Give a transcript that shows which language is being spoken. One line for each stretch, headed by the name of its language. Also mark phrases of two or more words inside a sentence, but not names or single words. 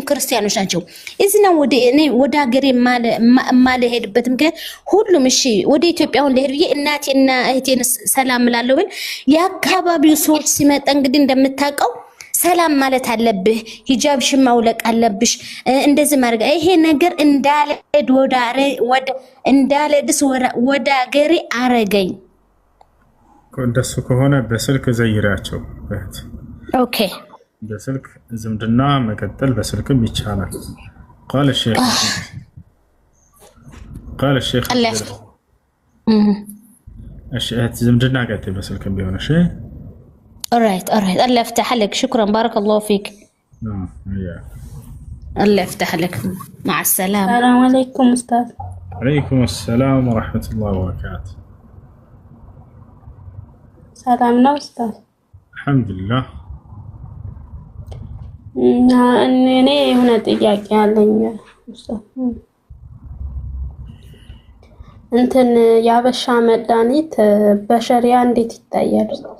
Amharic: ክርስቲያኖች ናቸው። እዚህ ነው ወደ ሀገሬ ማለሄድበት ምክንያት ሁሉም እሺ ወደ ኢትዮጵያውን ለሄድ ብዬ እናቴና እህቴን ሰላም እላለሁ ብል የአካባቢው ሰዎች ሲመጣ እንግዲህ እንደምታውቀው ሰላም ማለት አለብህ፣ ሂጃብሽን ማውለቅ አለብሽ፣ እንደዚህ ማድረግ ይሄ ነገር እንዳለድስ ወደ ሀገሬ አረገኝ። እንደሱ ከሆነ በስልክ ዘይራቸው እህት። ኦኬ በስልክ ዝምድና መቀጠል በስልክም ይቻላል።
Arabic: قال الشيخ
Amharic: እህት ዝምድና ቀጥል በስልክም ቢሆን እሺ።
Arabic: alright الله يفتح لك، شكرا بارك الله فيك. الله يفتح لك، مع السلامة. السلام عليكم أستاذ. عليكم السلام ورحمة الله وبركاته.
Amharic: ሰላም ነው ኡስታዝ? አልሐምዱሊላህ። እኔ የሆነ ጥያቄ አለኝ ኡስታዝ። እንትን ያበሻ መድኃኒት በሸሪያ እንዴት ይታያል?